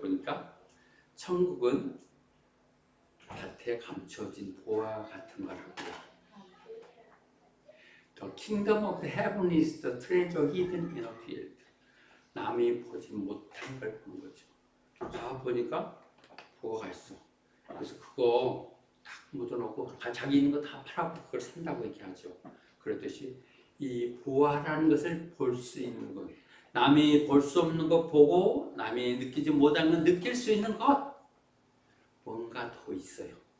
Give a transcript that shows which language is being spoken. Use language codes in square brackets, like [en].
[ko] 보니까 천국은 밭에 감춰진 보화 같은 거라고요. [en] The kingdom of the heaven is the treasure hidden in a field. [ko] 남이 보지 못한 걸 보는 거죠. 자 보니까 보화가 있어. 그래서 그거 딱 묻어놓고 자기 있는 거 다 팔아고 그걸 산다고 얘기하죠. 그렇듯이 이 보화라는 것을 볼 수 있는 것, 남이 볼 수 없는 것 보고 남이 느끼지 못하는 것 느낄 수 있는 것, 뭔가 더 있어요.